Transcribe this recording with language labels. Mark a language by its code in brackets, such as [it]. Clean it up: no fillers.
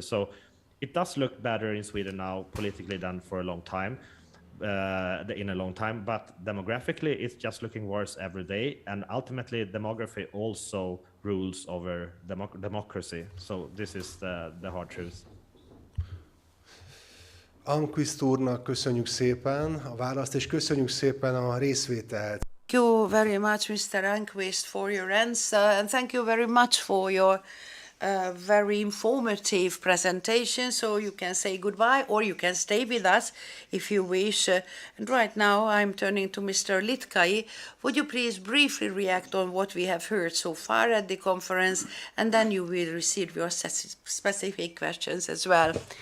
[en] So it does look better in Sweden now politically than for a long time, but demographically it's just looking worse every day, and ultimately demography also rules over democracy. So this is the hard truth. [hu] Almqvist úrnak köszönjük szépen a választ, és köszönjük szépen a részvételt. [en] Thank you very much, Mr. Almqvist, for your answer, and thank you very much for your very informative presentation. So you can say goodbye, or you can stay with us if you wish. And right now I'm turning to Mr. Litkai. Would you please briefly react on what we have heard so far at the conference, and then you will receive your specific questions as well.